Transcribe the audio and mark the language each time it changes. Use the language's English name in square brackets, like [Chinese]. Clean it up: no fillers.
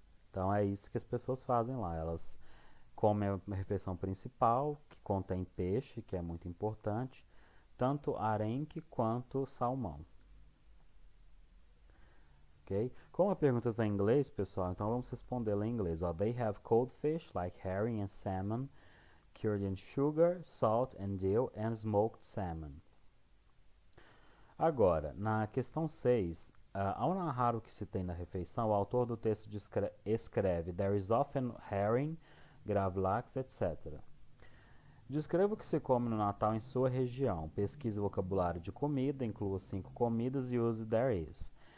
[Portuguese] Então é isso que as pessoas fazem lá. Elas comem a refeição principal, que contém peixe, que é muito importante, tanto arenque quanto salmão. Ok? Como a pergunta está em inglês, pessoal, então vamos respondê-la em inglês. [English] They have cold fish like herring and salmon, cured in sugar, salt and dill, and smoked salmon. [Portuguese] Agora, na questão 6, ao narrar o que se tem na refeição, o autor do texto escreve [English] There is often herring, gravlax, etc. [Portuguese] Descreva o que se come no Natal em sua região. Pesquise o vocabulário de comida, inclua 5 comidas e use there is.